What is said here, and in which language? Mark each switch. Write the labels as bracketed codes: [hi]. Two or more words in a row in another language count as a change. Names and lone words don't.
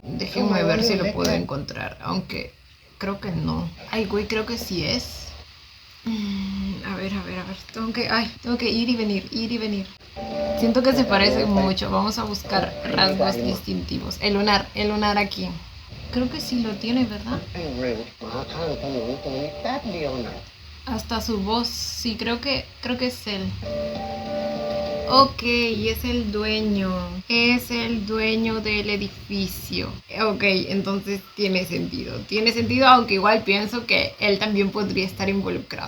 [es] Déjenme ver si lo puedo encontrar, aunque creo que no. Ay, güey, creo que sí es. A ver. Tengo que ir y venir. Siento que se parecen mucho. Vamos a buscar rasgos distintivos. El lunar aquí. Creo que sí lo tiene, ¿verdad? [th] ไอ้เร็วมาข้างถนนตรงนี้แป๊บเดียวนะ [es] Hasta su voz, sí, creo que es él. Ok, es el dueño del edificio. Ok, entonces tiene sentido, aunque igual pienso que él también podría estar involucrado.